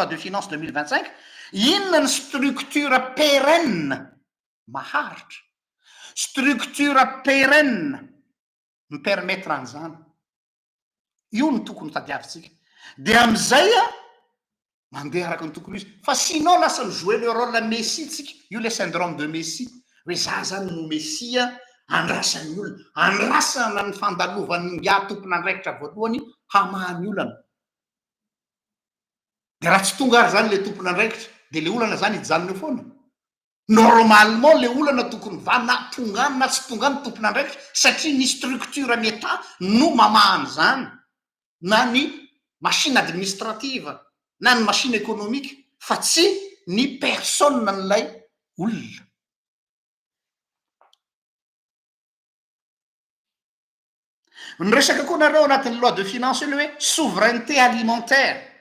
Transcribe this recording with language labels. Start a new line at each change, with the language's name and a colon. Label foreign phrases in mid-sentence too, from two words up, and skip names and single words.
French: loi de finance
Malagasy: 2025 inona ny
French: structure pérenne
Malagasy: maharitra
French: structure pérenne
Malagasy: mipermettre an'izany io ny tokony tadiavintsika de am'izay a mandeha araka ny tokony izy fa sinon lasa mijouer
French: le rôle messie
Malagasy: tsika io
French: le syndrome de messie
Malagasy: hoe za zany no messia andrasan'ny olona andrasana ny fandalovan'ny nga tompon'andraikitra voalohany hamany olana de raha tsy tonga ary zany le tompon'andraikitra de le olana zany hijanona eo foana normalement le olana tokony va na tongany na tsy tongany tompon'andraikitra satria ny structure ny état no mamahany zany na ny
French: machine administrative
Malagasy: na ny
French: machine économique
Malagasy: fa tsy ny personne n'ilay olona ny resaka koa nareo anatin'ny
French: loi de finance
Malagasy: le hoe
French: souveraineté alimentaire